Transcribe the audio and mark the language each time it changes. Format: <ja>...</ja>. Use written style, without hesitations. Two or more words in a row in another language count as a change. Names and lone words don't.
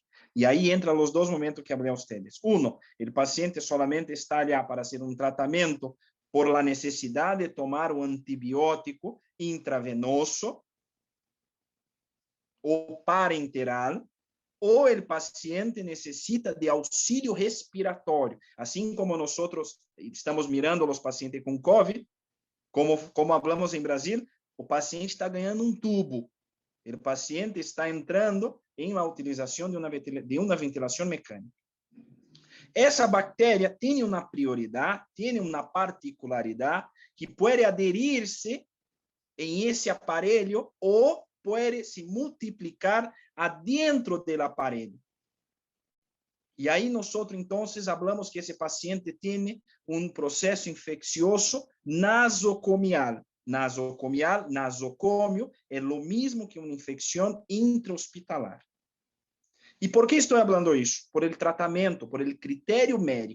<es>Y ahí entran los dos momentos que hablé a ustedes. Uno, el paciente solamente está allá para hacer un tratamiento por la necesidad de tomar un antibiótico intravenoso o parenteral, ou el paciente</es> <pt>necessita de auxílio respiratório. Assim como nós estamos mirando os pacientes com COVID, como falamos em Brasil, o paciente está ganhando um tubo. O paciente está entrando em la utilização de uma ventilação mecânica. Essa bactéria tem uma prioridade, tem uma particularidade que pode aderir-se em esse aparelho ou pode se multiplicar</pt> <es>adentro del</es> <pt>aparelho. E aí</pt> <es>nosotros entonces hablamos</es> <pt>que esse paciente tem um processo infeccioso nasocomial. Nasocomio é o mesmo que uma infecção intrahospitalar. E por que estou falando isso?</pt> <es>Por el</es> <pt>tratamento,</pt> <es>por el</es> <pt>critério médico.</pt>